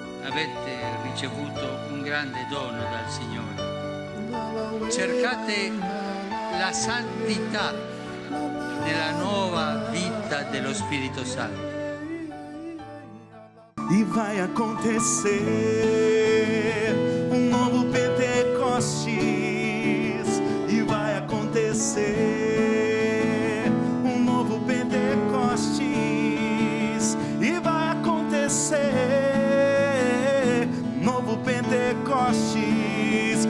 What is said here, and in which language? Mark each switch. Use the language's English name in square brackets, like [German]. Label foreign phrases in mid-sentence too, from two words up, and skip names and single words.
[Italian] avete ricevuto un grande dono dal Signore. Cercate la santità nella nuova vita dello Spirito Santo. [Portuguese] E vai acontecer um novo Pentecostes. E vai acontecer um novo Pentecostes. E vai acontecer novo Pentecostes.